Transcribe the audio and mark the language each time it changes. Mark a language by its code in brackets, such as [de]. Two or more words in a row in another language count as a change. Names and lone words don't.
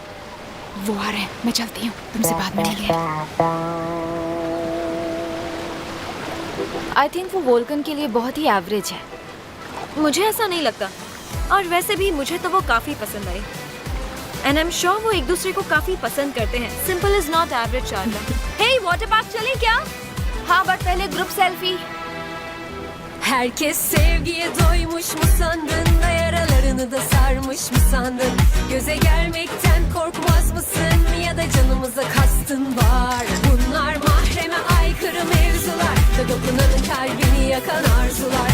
[hi] वो आ रहे हैं, मैं चलती हूँ, तुमसे बाद में मिलेंगे। [en] I think [hi] वो वोल्कन के लिए बहुत ही एवरेज है। मुझे ऐसा नहीं लगता, और वैसे भी मुझे तो वो काफी पसंद आई। [en] And I am sure [hi] वो एक दूसरे को काफी पसंद करते हैं। [en] Simple is not average शारदा। [hi] हे, [en] water park [hi] चलें क्या? हाँ, बट पहले [en] group selfie. [tr] Herkes sevgiye doymuş mu sandın da yaralarını da sarmış mı sandın? Göze gelmekten korkmaz mısın ya da canımıza kastın var? Bunlar mahreme aykırı mevzular da dokunanın kalbini yakan arzular.